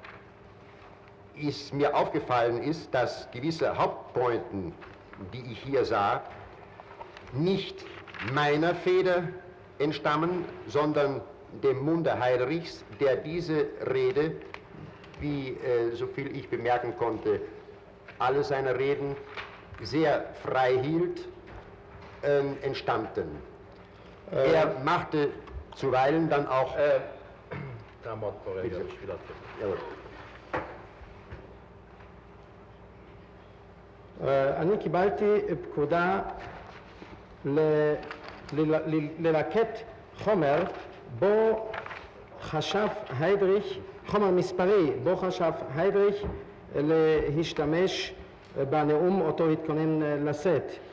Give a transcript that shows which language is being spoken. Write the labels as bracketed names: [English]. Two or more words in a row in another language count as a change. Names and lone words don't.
[German] es mir aufgefallen ist, dass gewisse Hauptpointen, die ich hier sah, nicht meiner Feder entstammen, sondern dem Munde Heydrichs, der diese Rede, wie soviel ich bemerken konnte, alle seine Reden sehr frei hielt, entstammten. Er machte zuweilen dann auch... [Hebrew] אני קיבלתי פקודה ללקט חומר בו חשב היידריך, חומר מספרי, בו חשב היידריך להשתמש בנאום אותו התכונן לשאת.